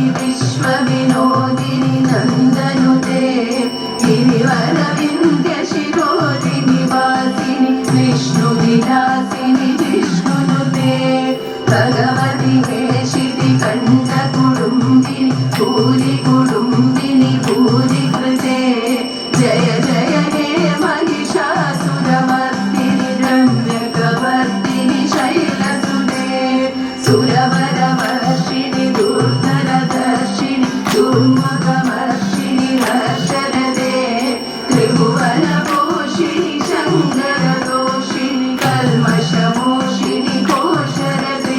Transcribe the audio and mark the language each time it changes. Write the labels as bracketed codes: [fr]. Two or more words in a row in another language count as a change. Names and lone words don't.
[sa] विश्वविनोदिनि नन्दनुते गिरिवरविन्ध्य शिरोदिनि वासिनि विष्णुविलासिनि विष्णुनुते भगवति हेषिति कण्ठ कुटुम्बिनि भूरि कुटुम्बिनि भूरि कृते जय जय हे महिषासुरमर्दिनि रम्यकवर्दिनि शैलसुते सुरवरवर्षिणि दुर्धरदर्शिनि दुर्मुखमर्षिणि हर्षरदे त्रिभुवनपोषिणि शङ्करदोषिणि कल्मषमोषिणि घोषरदे